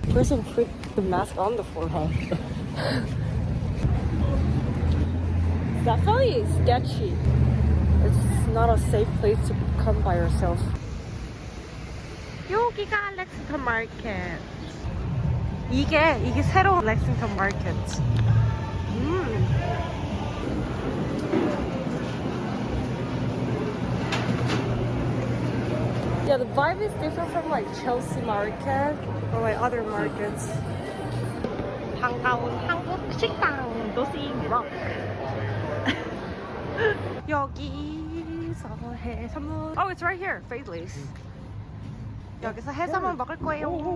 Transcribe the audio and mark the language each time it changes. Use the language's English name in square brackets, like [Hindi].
[English] Person put the mask on the forehead. Definitely sketchy. It's not a safe place to come by yourself. [Korean] 여기가 Lexington Market. 이게 새로운 Lexington Market. [English] Yeah, the vibe is different from like Chelsea Market or like other markets. [Korean] 반가운 한국 식당 도시 록. 여기서 해산물. [English] Oh, it's right here. Fadeless. [Korean] 여기서 해산물 먹을 거예요.